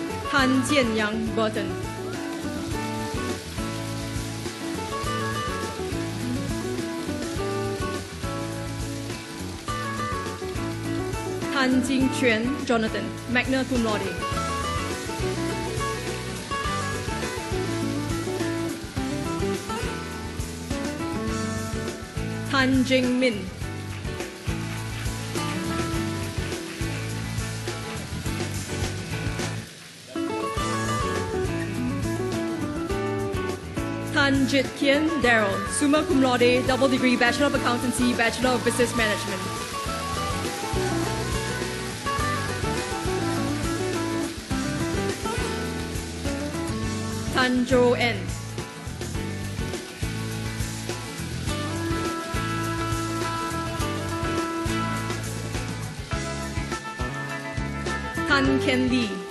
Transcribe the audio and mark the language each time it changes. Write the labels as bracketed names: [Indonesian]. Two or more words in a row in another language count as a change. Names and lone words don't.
[English] Tan Jianyang Burton. Tan Jingquan Jonathan, [Latin] magna cum laude. [English] Tan Jingmin. Tan Jit Kien Daryl, [Latin] summa cum laude, [English] double degree, Bachelor of Accountancy, Bachelor of Business Management. Tan Jo N. Tan Ken Lee.